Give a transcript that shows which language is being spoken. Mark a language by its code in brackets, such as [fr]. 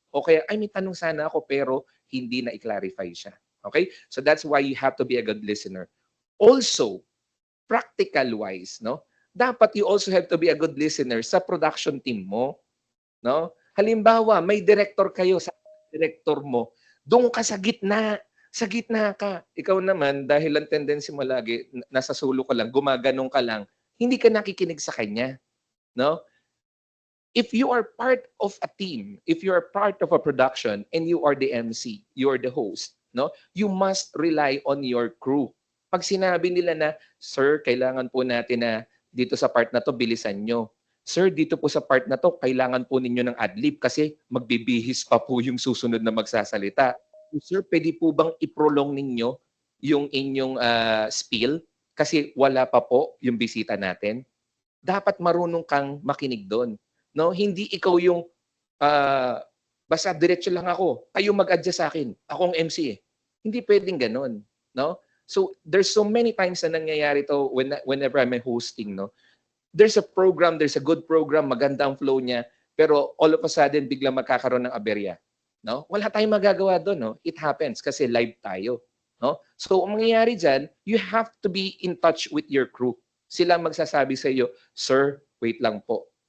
[tl] O kaya, ay, may tanong sana ako pero hindi na i-clarify siya. [en] Okay? So that's why you have to be a good listener. Also, practical-wise, no? [tl] Dapat [en] you also have to be a good listener [tl] sa [en] production team [tl] mo. [en] No? [tl] Halimbawa, may director kayo sa director mo, doon ka sa gitna. Sa gitna ka. Ikaw naman, dahil ang tendency mo lagi, nasa sulo ka lang, gumaganong ka lang, hindi ka nakikinig sa kanya. No? [en] If you are part of a team, if you are part of a production, and you are the MC, you are the host, no? You must rely on your crew. [tl] Pag sinabi nila na, sir, kailangan po natin na dito sa part na to, bilisan nyo. Sir, dito po sa part na to, kailangan po ninyo ng adlib kasi magbibihis pa po yung susunod na magsasalita. Sir, pwede po bang iprolong ninyo yung inyong spiel kasi wala pa po yung bisita natin? Dapat marunong kang makinig doon. No? Hindi ikaw yung basta diretso lang ako, kayo mag-adjust sa akin. Ako ang MC eh. Hindi pwedeng ganun. No? [en] So, there's so many times [tl] na nangyayari to [en] whenever I'm hosting, no? There's a program, there's a good program, [tl] maganda ang flow niya, pero [en] all of a sudden, [tl] biglang magkakaroon ng aberya. No? Wala tayong magagawa doon. No? [en] It happens [tl] kasi live tayo. No? So, ang mangyayari dyan, [en] you have to be in touch with your crew. [tl] Sila magsasabi sa iyo, sir, wait lang po.